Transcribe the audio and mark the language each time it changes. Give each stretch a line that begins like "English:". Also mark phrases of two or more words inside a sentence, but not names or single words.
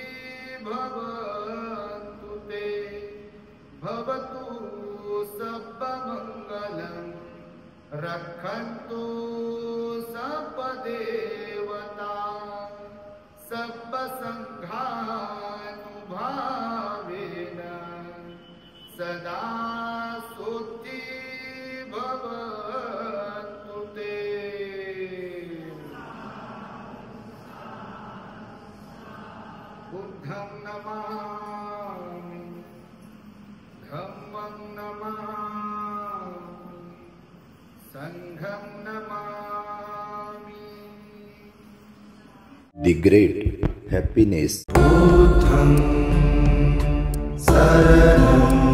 Pali: भवन्तु ते भवतु सर्वमङ्गलं रक्षन्तु सर्वदेवता सर्वसङ्घानुभावेन सदा सुखी भवन्तु ते। बुद्धं नमामि धम्मं नमामि संघं नमामि।
English: The great happiness.
Pali: बुद्धं शरणं